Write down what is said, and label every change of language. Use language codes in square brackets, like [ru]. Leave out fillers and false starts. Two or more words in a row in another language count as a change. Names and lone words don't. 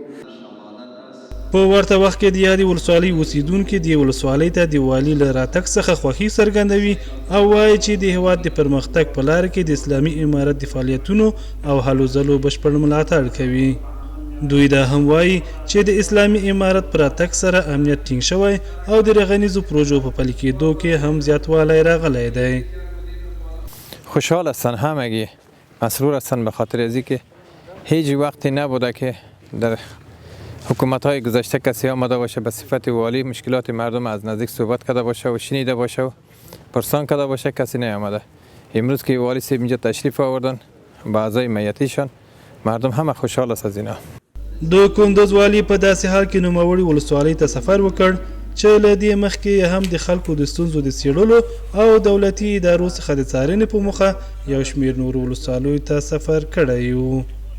[ps] په ورته وخت کې د یادې ولسوالۍ اوسیدونکي دې ولسوالۍ ته د والي له راتګ څخه خوښي څرګندوي او وایي چې د هېواد د پرمختګ په لاره کې د اسلامي امارت د فعالیتونو او هلو ځلو بشپړ ملاتړ کوي. دوی دا هم وایي چې د اسلامي امارت پر راتګ سره امنیت ټینګ شوی او د رغنیزو پروژو په پلي کېدو کې هم زیاتوالی راغلی دی. [fa] خوشحال هستن، همگی مسرور هستن به خاطر از اینکه هیچ وقتی نبوده که در حکومت‌های گذشته کسی آمده باشه به صفت والی مشکلات مردم از نزدیک صحبت کرده باشه و شنیده باشه و پرسان کرده باشه، کسی نیامده. امروز که والی صاحب اینجا تشریف آوردن با اعضای میتیشان، مردم همه خوشحال است از اینا. [ps] د کندوز والي په داسې حال کې نوموړي ولسوالۍ ته سفر وکړ چې له دې مخکې هم د خلکو د ستونزو د څېړلو او دولتي ادارو څخه د څارنې په موخه یو شمېر نورو ولسوالیو ته سفر کړی و.